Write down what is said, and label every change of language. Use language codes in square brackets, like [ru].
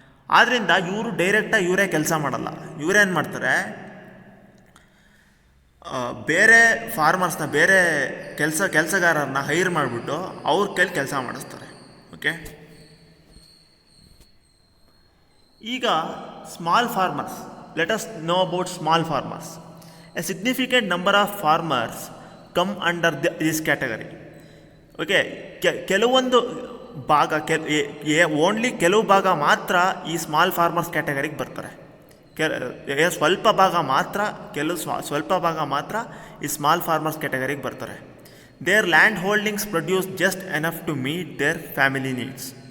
[kn] ಆದ್ದರಿಂದ ಇವರು ಡೈರೆಕ್ಟಾಗಿ ಇವರೇ ಕೆಲಸ ಮಾಡಲ್ಲ. ಇವರೇನು ಮಾಡ್ತಾರೆ, ಬೇರೆ ಫಾರ್ಮರ್ಸ್ನ, ಬೇರೆ ಕೆಲಸಗಾರರನ್ನ ಹೈರ್ ಮಾಡಿಬಿಟ್ಟು ಅವ್ರ ಕೈಲಿ ಕೆಲಸ ಮಾಡಿಸ್ತಾರೆ. [en] Okay, ಈಗ small farmers. Let us know about small farmers. A significant number of farmers come under this category. [kn] Okay, ಕೆಲವೊಂದು ಭಾಗ ಓನ್ಲಿ ಕೆಲವು ಭಾಗ ಮಾತ್ರ ಈ ಸ್ಮಾಲ್ ಫಾರ್ಮರ್ಸ್ ಕ್ಯಾಟಗರಿಗೆ ಬರ್ತಾರೆ. ಸ್ವಲ್ಪ ಭಾಗ ಮಾತ್ರ ಸ್ವಲ್ಪ ಭಾಗ ಮಾತ್ರ ಈ ಸ್ಮಾಲ್ ಫಾರ್ಮರ್ಸ್ ಕ್ಯಾಟಗರಿಗೆ ಬರ್ತಾರೆ. [en] Their land holdings produce just enough to meet their family needs.